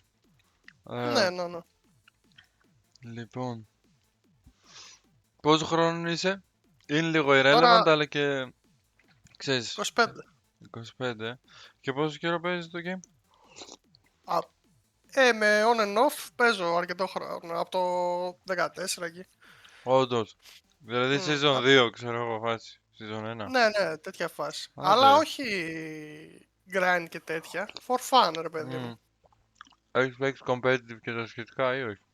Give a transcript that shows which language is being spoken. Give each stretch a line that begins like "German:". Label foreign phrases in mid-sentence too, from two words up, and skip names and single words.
Greek: Ε, Ναι, ναι, ναι. λοιπόν, πόσο χρόνο είσαι? Είναι λίγο irrelevant, Τώρα αλλά και, ξέρεις, 25. 25. Και πόσο καιρό παίζεις το game? Α, με
English: on and off
Greek: παίζω αρκετό χρόνο, από το 14 εκεί. Όντως. Δηλαδή Μμ, season 2, ξέρω εγώ, φάση. Season 1. ναι, ναι, τέτοια φάση. Άντε Αλλά ρε. όχι grind και τέτοια.
English: For fun,
Greek: ρε παιδί μου. Mm. Έχεις παίξει competitive και τα σχετικά ή όχι?